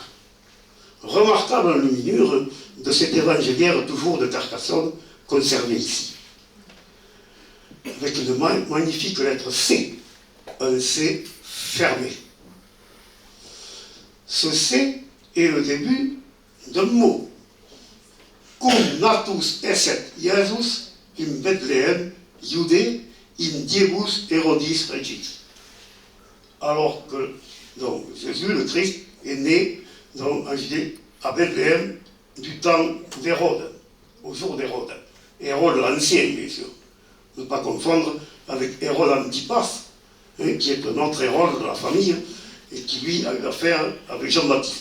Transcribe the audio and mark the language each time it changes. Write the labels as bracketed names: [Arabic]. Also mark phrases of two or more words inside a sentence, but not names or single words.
[French] Remarquable luminure de cet évangéliaire toujours de Carcassonne conservé ici, avec une magnifique lettre C, un C fermé. Ce C est le début d'un mot. [Latin] Cum natus esset Iesus in Bethléem, Judée, in diebus Herodis regis. [French] Alors que donc, Jésus, le Christ, est né donc, en Judée, à Bethléem, du temps d'Hérode, au jour d'Hérode. Hérode l'Ancien, bien sûr. Ne pas confondre avec Hérode Antipas, hein, qui est un autre Hérode de la famille, et qui, lui, a eu affaire avec Jean-Baptiste.